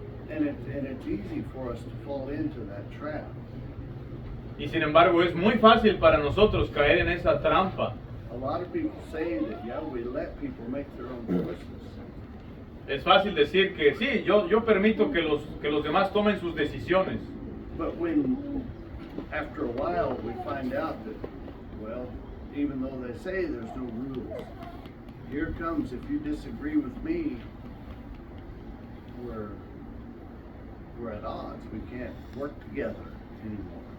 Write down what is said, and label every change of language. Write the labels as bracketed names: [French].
[English] And it's easy for us to fall into that trap. [Spanish] Y sin embargo, es muy fácil para nosotros caer en esa trampa. [English] A lot of people say that, yeah, we let people make their own choices. [Spanish] Es fácil decir que sí, yo permito que los demás tomen sus decisiones. [English] But when, after a while, we find out that, well, even though they say there's no rules, here comes, if you disagree with me, we're at odds. We can't work together anymore.